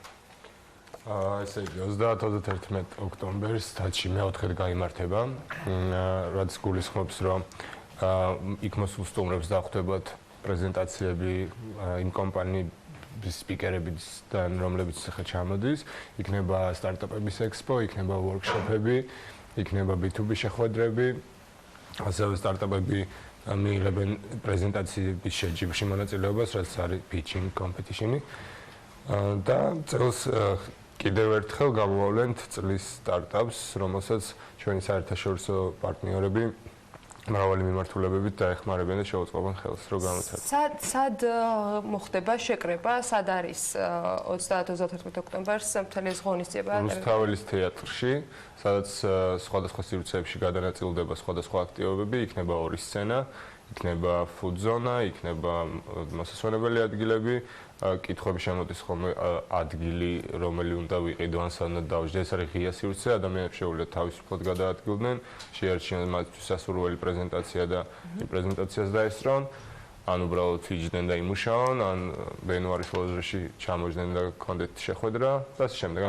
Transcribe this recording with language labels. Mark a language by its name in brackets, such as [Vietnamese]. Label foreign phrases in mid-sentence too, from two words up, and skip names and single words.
[Georgian] ესე იგი 30-31 ოქტომბერს Touch-ი მეოთხედ გაიმართება, რაც გულისხმობს, რომ იქ მოსულ სტუმრებს დახვდებათ პრეზენტაციები იმ კომპანიების სპიკერებიდან, რომლებიც ხა ჩამოდის, იქნება სტარტაპების ექსპო, იქნება ვორქშოპები, იქნება B2B შეხვედრები, ასევე სტარტაპები მიიღებენ პრეზენტაციების შეჯიბრში მონაწილეობას, რაც არის [English] pitching competition- [Georgian] ი. და წელს კიდევ ერთხელ გამოვავლენთ წლის სტარტაპს, რომელსაც ჩვენი საერთაშორისო პარტნიორები მრავალი მიმართულებებით დაეხმარებიან და შეუწყობენ ხელს, რომ გამოცადოთ. სად მოხდება შეკრება, სად არის 30-31 ოქტომბერს მთელი ეს ღონისძიება? რუსთაველის თეატრში, სადაც სხვადასხვა სივრცეებში გადანაწილდება სხვადასხვა აქტივობები, იქნება ორი სცენა, იქნება [English] food zone, [Georgian] იქნება მოსასვენებელი ადგილები, კითხვები შემოდის ხოლმე ადგილი, რომელი უნდა ვიყიდო ან სანამ დავждე, ეს არის ღია სივრცე, ადამიანებს შეუძლიათ თავისუფლად გადაადგილდნენ, შეარჩიონ მათთვის სასურველი პრეზენტაცია და იმ პრეზენტაციას დაესწრონ, ან უბრალოდ იჯდნენ და იმუშაონ, ან ბენუარის ლოჟაში ჩამოჯდნენ და კონდეთ შეხვედრა და ასე შემდეგ.